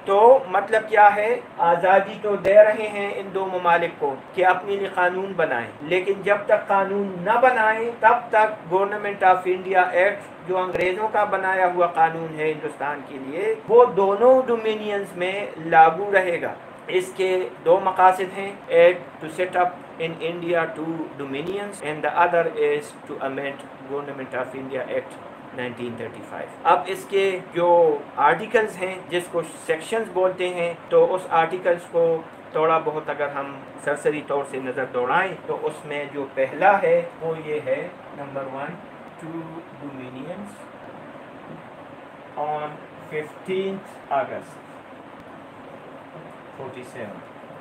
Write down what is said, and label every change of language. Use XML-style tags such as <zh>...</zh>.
<ur>تو مطلب کیا ہے, آزادی تو دے رہے ہیں ان دو ممالک کو کہ اپنے لیے قانون بنائیں, لیکن جب تک قانون نہ بنائیں تب تک گورنمنٹ آف انڈیا ایکٹ جو انگریزوں کا بنایا ہوا قانون ہے ہندوستان کے لیے, وہ دونوں ڈومینینز میں لاگو رہے گا. اس کے دو مقاصد ہیں, ایک</ur> <en>To set up in India two dominions and the other is to amend Government of India Act 1935.</en> <ur>اب اس کے جو آرٹیکلز ہیں جس کو سیکشنز بولتے ہیں, تو اس آرٹیکلز کو تھوڑا بہت اگر ہم سرسری طور سے نظر دوڑائیں تو اس میں جو پہلا ہے وہ یہ ہے number 1,</ur> <en>two dominions on 15th August 47.</en>